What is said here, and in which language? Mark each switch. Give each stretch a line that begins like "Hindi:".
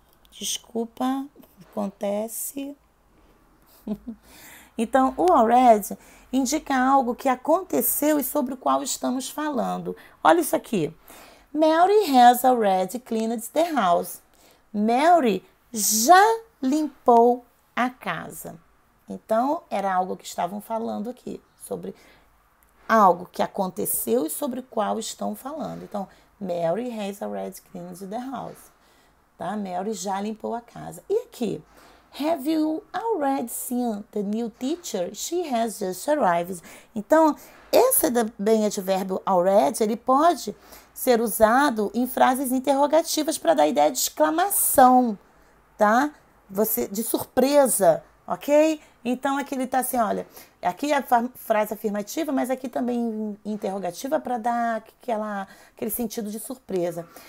Portuguese: Desculpa, acontece. Então, o already indica algo que aconteceu e sobre o qual estamos falando. Olha isso aqui.
English: Mary has already cleaned the house.
Portuguese: Mary já limpou a casa. Então, era algo que estavam falando aqui, sobre algo que aconteceu e sobre o qual estão falando.
English: Então, Mary has already cleaned the house. Tá?
Portuguese: Mary já limpou a casa. E aqui?
English: Have you already seen the new teacher? She has just arrived.
Portuguese: Então, esse bem advérbio already, ele pode ser usado em frases interrogativas para dar ideia de exclamação, tá? De surpresa, ok? Então, aqui ele está assim, olha, aqui é a frase afirmativa, mas aqui também interrogativa para dar aquele sentido de surpresa.